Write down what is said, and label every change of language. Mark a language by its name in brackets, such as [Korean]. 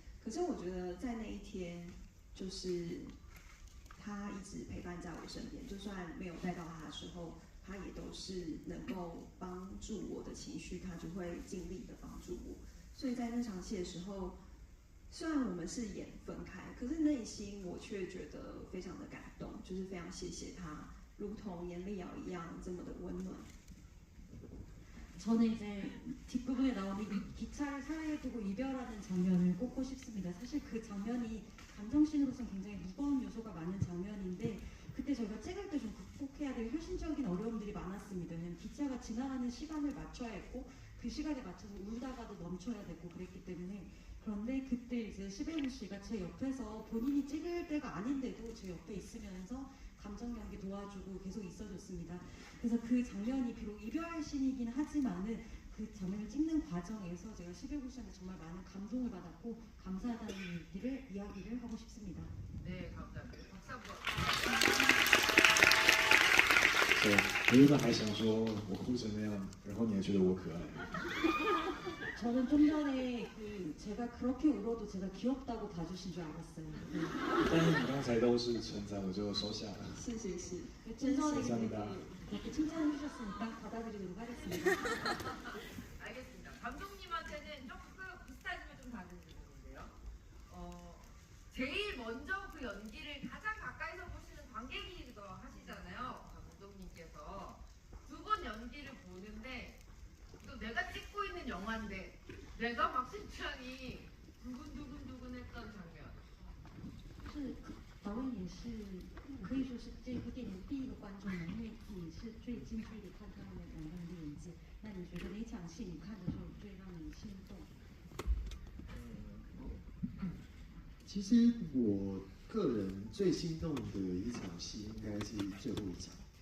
[Chinese] 可是我觉得在那一天，就是他一直陪伴在我身边，就算没有带到他的时候，他也都是能够帮助我的情绪，他就会尽力的帮助我。所以在那场戏的时候，虽然我们是演分开，可是内心我却觉得非常的感动，就是非常谢谢他，如同严丽瑶一样这么的温暖。 [Korean] 저는 이제 뒷부분에 나오는 이 기차를 사이에 두고 이별하는 장면을 꼽고 싶습니다. 사실 그 장면이 감정씬으로서는 굉장히 무거운 요소가 많은 장면인데 그때 저희가 찍을 때 좀 극복해야 될 현실적인 어려움들이 많았습니다. 왜냐면 기차가 지나가는 시간을 맞춰야 했고 그 시간에 맞춰서 울다가도 멈춰야 되고 그랬기 때문에 그런데 그때 이제 시베우 씨가 제 옆에서 본인이 찍을 때가 아닌데도 제 옆에 있으면서 감정 연기 도와주고 계속 있어줬습니다. 그래서 그 장면이 비록 이별 씬이긴 하지만은 그 장면을 찍는 과정에서 제가 시베우 씨한테 정말 많은 감동을 받았고 감사하다는 이야기를 하고 싶습니다. 네, 감사합니다. 박수 한번. [Chinese] 对，我原本还想说，我哭成那样，然后你还觉得我可爱。 [Korean] 저는 좀 전에 제가 그렇게 울어도 제가 귀엽다고 봐주신 줄 알았어요. 네. [Chinese] 但是你刚才都是称赞，我就收下了。是是是， [Korean] 좀 전에 감사합니다. 그렇게 칭찬해 주셨으니까 받아들이도록 하겠습니다. 알겠습니다. 감독님한테는 조금 비슷하지만 좀 다른 질문인데요. 제일 먼저 그 연기를 가장 가까이서 보시는 관객이기도 하시잖아요. 감독님께서 두 번 연기를 보는데 또 내가 찍고 있는 영화인데 내가 막 심장이 두근두근두근했던 장면. [Chinese] 是导演也是可以说是这部电影第一个观众嘛，因为你是最近距离看他们两个人的演技。那你觉得哪场戏你看的时候最让你心动？其实我个人最心动的一场戏应该是最后一场。